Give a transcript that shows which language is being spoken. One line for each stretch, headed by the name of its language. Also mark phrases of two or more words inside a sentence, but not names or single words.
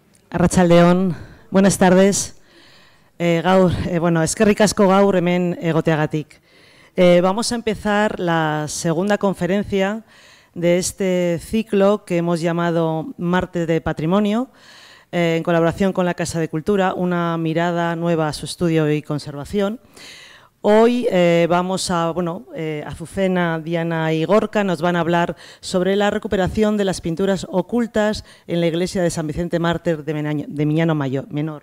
Basque: Arratsaldeon,
Spanish: buenas tardes.
Basque: Eskerrik asko gaur hemen egoteagatik.
Spanish: Vamos a empezar la segunda conferencia de este ciclo que hemos llamado Martes de Patrimonio, en colaboración con la Casa de Cultura, una mirada nueva a su estudio y conservación. Hoy Azucena, Diana y Gorka nos van a hablar sobre la recuperación de las pinturas ocultas en la iglesia de San Vicente Mártir de Miñano Menor.